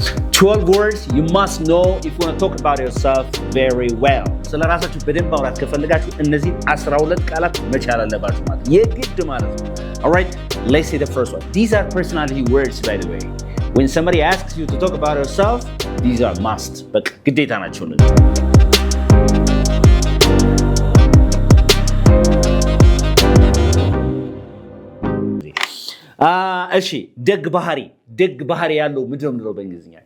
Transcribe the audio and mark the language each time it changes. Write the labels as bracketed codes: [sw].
[en] 12 words you must know if you want to talk about yourself very well. [am] ስለ ራሳችሁ በደንብ ማውራት ከፈልጋችሁ እነዚህ 12 ቃላት መቻል አለባችሁ ማለት የግድ ማለት ነው። [en] All right, let's see the first one. These are personality words, by the way. When somebody asks you to talk about yourself, these are must. [am] በቃ ግዴታ ናቸው እነዚህ። እሺ ደግ ባህሪ ያለው ምንድነው የምንለው በእንግሊዝኛ?